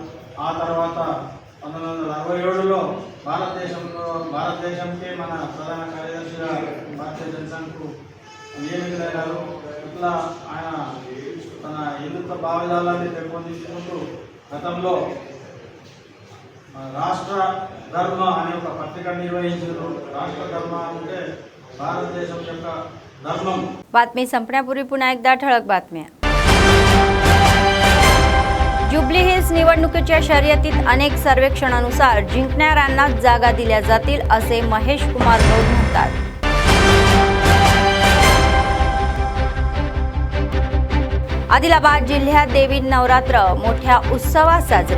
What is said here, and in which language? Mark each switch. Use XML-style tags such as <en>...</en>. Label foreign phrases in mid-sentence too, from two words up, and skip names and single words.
<te>ఆ తర్వాత 1967లో భారతదేశంకే మన ప్రధాన కార్యదర్శిగా భారతీయ జనసంఘకు నియమితులైనారు। ఇట్లా ఆయన తన హిందుత్వ భావజాలాన్ని పెంపొందించుకుంటూ గతంలో రాష్ట్ర ధర్మ అనే ఒక పత్రిక నిర్వహించారు। రాష్ట్ర ధర్మ అంటే భారతదేశం యొక్క ధర్మం।</te> <mr>बातमी संपण्यापूर्वी पुन्हा एकदा ठळक बातम्या। जुबली हिल्स यावेळेस निवडणुकीच्या शर्यतीत अनेक सर्वेक्षणानुसार जिंकणाऱ्यांनाच जागा दिल्या जातील असे महेश कुमार गौड म्हणतात. आदिलाबाद जिल्ह्यात देवी नवरात्र मोठ्या उत्सवात साजरे.</mr>